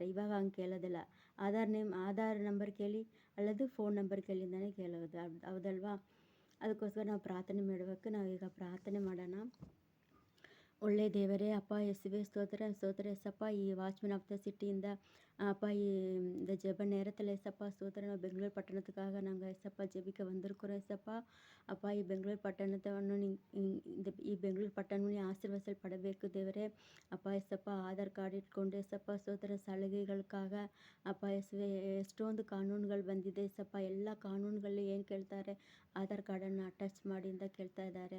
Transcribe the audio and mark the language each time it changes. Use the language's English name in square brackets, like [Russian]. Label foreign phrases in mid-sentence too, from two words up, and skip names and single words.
[Kannada] ಇವಾಗ ಹಂಗೆ ಕೇಳೋದಿಲ್ಲ. ಆಧಾರ್ ನಂಬರ್ ಕೇಳಿ, ಅಲ್ಲದು ಫೋನ್ ನಂಬರ್ ಕೇಳಿ ಅಂತಲೇ ಕೇಳೋದು. ಹೌದಲ್ವಾ? ಅದಕ್ಕೋಸ್ಕರ ನಾವು ಪ್ರಾರ್ಥನೆ ಮಾಡಬೇಕು. ನಾವೀಗ ಪ್ರಾರ್ಥನೆ ಮಾಡೋಣ. ಒಳ್ಳೆ ದೇವರೇ, ಅಪ್ಪ ಯೇಸುವೆ, ಸ್ತೋತ್ರ ಸ್ತೋತ್ರ ಏಸಪ್ಪ. ಈ [English] watchman of the cityಯಿಂದ [Kannada] ಅಪ್ಪ [Tamil] இந்த ஜெப நேரத்தில் ஏசப்பா ஸ்தோத்திரம். [Kannada] பெங்களூர் பட்டணத்துக்காக நாங்கள் ஏசப்பா ஜெபிக்க வந்திருக்கிறோம் ஏசப்பா. அப்பா ಈ ಬೆಂಗಳೂರು ಪಟ್ಟಣವನ್ನು ಈ ಬೆಂಗಳೂರು ಪಟ್ಟಣವನ್ನು ಆಶೀರ್ವದಿಸಲ್ಪಡಬೇಕು ದೇವರೇ. ಅಪ್ಪ ಏಸಪ್ಪ ಆಧಾರ್ ಕಾರ್ಡ್ ಇಟ್ಕೊಂಡು ಏಸಪ್ಪ ಸ್ತೋತ್ರ ಸಲಹೆಗಳಿಗಾಗ ಅಪ್ಪ ಯೇಸುವೆ ಎಷ್ಟೊಂದು ಕಾನೂನುಗಳು ಬಂದಿದೆ ಏಸಪ್ಪ. ಎಲ್ಲ ಕಾನೂನುಗಳಲ್ಲಿ ಏನು ಕೇಳ್ತಾರೆ, ಆಧಾರ್ ಕಾರ್ಡನ್ನು ಅಟ್ಯಾಚ್ ಮಾಡಿ ಅಂತ ಕೇಳ್ತಾ ಇದ್ದಾರೆ.